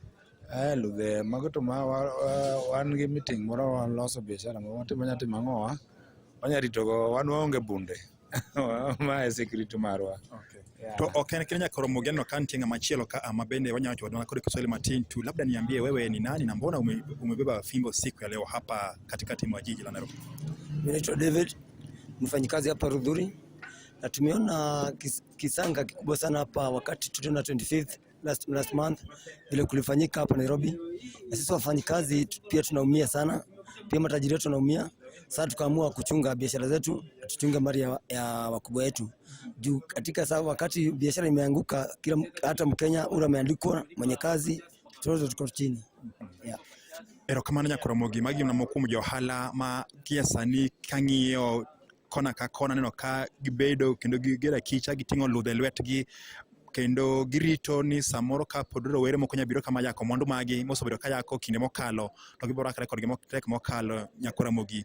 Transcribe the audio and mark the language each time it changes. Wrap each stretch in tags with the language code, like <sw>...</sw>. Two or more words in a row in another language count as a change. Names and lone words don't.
<luo>Ludhe mago to wan gi meeting moro waloso biashara moro watimo nyatimo ang'owa wanyaritogo, wan waonge bunde ma e security marwa. To ok en Kenya nyakoro mogeno ka nitie ng'ama chielo ka ama bende wanyawacho wadwa kodi Kiswahili matin tu,</luo> <sw>labda niambie wewe ni nani na mbona umebeba fimbo siku ya leo hapa katikati mwa jiji la Nairobi? Mimi naitwa David, mfanyikazi hapa Rudhuri, na tumeona kisanga kikubwa sana hapa wakati 25th</sw> <en>last month</en> <sw>vile kulifanyika hapa Nairobi, na sisi wafanyikazi pia tunaumia sana, pia matajiri wetu wanaumia. Sasa tukaamua kuchunga biashara zetu, tuchunge mali ya wakubwa wetu. Juu katika sababu wakati biashara imeanguka, kila hata Mkenya ule ameandikwa mwenye kazi, tunazo tuko chini.</sw> <luo>Erokamano nyakora mogi magi na mokumu jo ohala ma kiasani kang'iyo kona ka kona neno ka gibedo kendo gigera kicha giting'o ludhe lwetgi kendo girito ni samoro ka pod rowere moko nyabiro kama yako mwandu magi mosebedo ka yako kinde mokalo to gibiro rakre kod tek mokalo nyakora mogi.</luo>